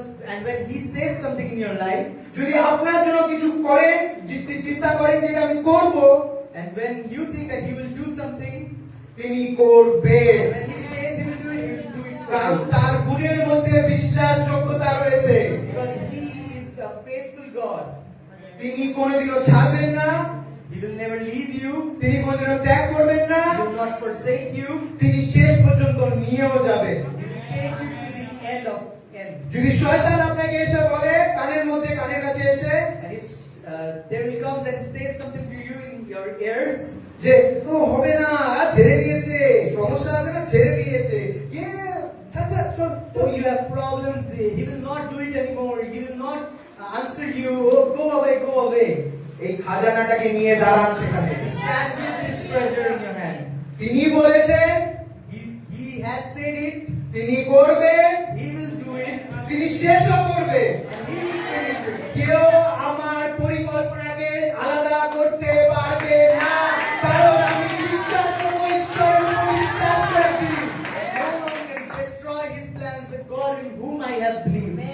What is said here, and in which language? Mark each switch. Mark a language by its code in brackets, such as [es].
[en] And when He says something in your life, [bn] যদি আপনার জন্য কিছু করেন, চিন্তা করেন যেটা আমি করব, [en] and when you think that He will do something, [bn] তিনি করবেন। [en] when He says He will do it, He will do it for [bn] কারণ [en] you. [bn] তার গুণের মধ্যে বিশ্বাসযোগ্যতা রয়েছে। [en] Because He is a faithful God. [bn] তিনি কোনোদিনও ছাড়বেন না, [en] He will never leave you. [bn] তিনি কোনোদিনও ত্যাগ করবেন না, [en] He will not forsake you. [bn] তিনি শেষ পর্যন্ত নিয়েও যাবেন। [en] He will take you to the end of end. [bn] যদি শয়তান আপনাকে এসে বলে কানের কাছে এসে [en] And if devil comes and says something to you in your ears, [bn] যে ও হবে না, ছেড়ে দিয়েছে, সমস্যা আছে না, ছেড়ে দিয়েছে, আচ্ছা চল, [en] oh, you have problems, He will not do it anymore. He will not answer you. Oh, go away, go away. [bn] এই খাজানাটাকে নিয়ে দাঁড়ান সেখানে। [en] You stand with this treasure in your hand. [bn] তিনি বলেছেন, [en] He has said it. [bn] তিনি করবেন, [en] He will do it. [bn] তিনি শেষও করবেন। [en] And He will finish it. [bn] কেউ আমার পরিকল্পনাকে আলাদা করতে পারবে না, কারণ আমি বিশ্বাস ও ঈশ্বরের উপর বিশ্বাস করেছি। [en] No one can destroy His plans, the God in whom I have believed.